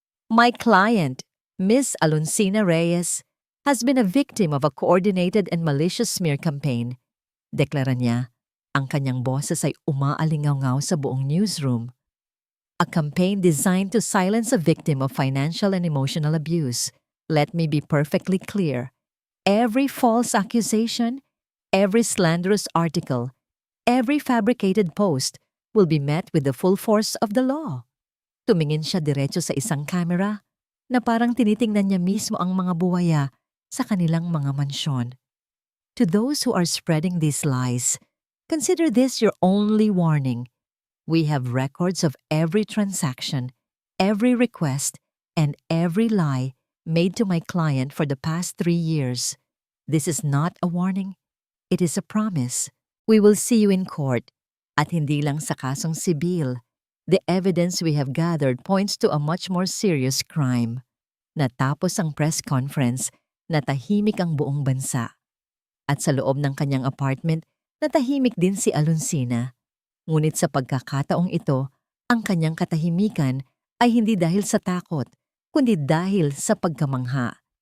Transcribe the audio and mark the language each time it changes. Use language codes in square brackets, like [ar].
[en] My client, Miss Alonsina Reyes, has been a victim of a coordinated and malicious smear campaign. [tl] Deklara niya, ang kanyang boses ay umaalingaw-ngaw sa buong newsroom. [en] A campaign designed to silence a victim of financial and emotional abuse. Let me be perfectly clear. Every false accusation, every slanderous article, every fabricated post will be met with the full force of the law. [tl] Tumingin siya diretso sa isang camera na parang tinitingnan niya mismo ang mga buwaya sa kanilang mga mansyon. [en] To those who are spreading these lies, consider this your only warning. We have records of every transaction, every request, and every lie made to my client for the past 3 years. This is not a warning. It is a promise. We will see you in court. [tl] At hindi lang sa kasong sibil, [en] the evidence we have gathered points to a much more serious crime. [tl] Natapos ang press conference, natahimik ang buong bansa. At sa loob ng kanyang apartment, natahimik din si Alonsina. Ngunit sa pagkakataong ito, ang kanyang katahimikan ay hindi dahil sa takot, kundi dahil sa pagkamangha.